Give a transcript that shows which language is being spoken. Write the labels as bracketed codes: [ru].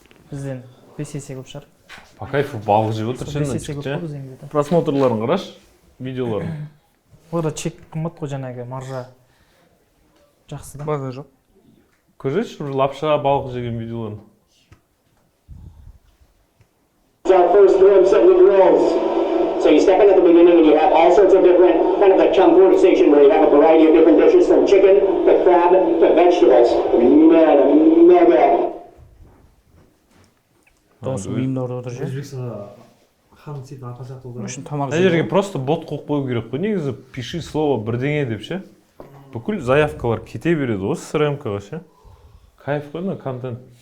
[kk] Бізден 5 есе көп шығар. [ru] По кайфу [kk] балық жеп отыр 5 есе көп қой шын. бізден [ru] где-то. [kk] Просмотрларын қараш, видеоларын. Оларда чек қымбат қой жаңағы маржа. Жақсы да. Базар жоқ. Көрсетші бір лапша балық жеген видеоларын. [en] It's our first glimpse of the grills. So you step in at the beginning and you have all sorts of different, kind of like Changpur station where you have a variety of different dishes from chicken to crab to vegetables. Mega. [kk] Дауысы миымда орып отыр же. Өзбекстанда хан сөйтіп арқа жақта Мен үшін тамақ Мына жерге [ru] просто [kk] бот қойып қою керек қой. Негізі [ru] пиши слово [kk] бірдеңе деп ше. Бүкіл заявкалар кете береді осы СРМ-ға ше. [ru] Кайф [kk] қой мына контент.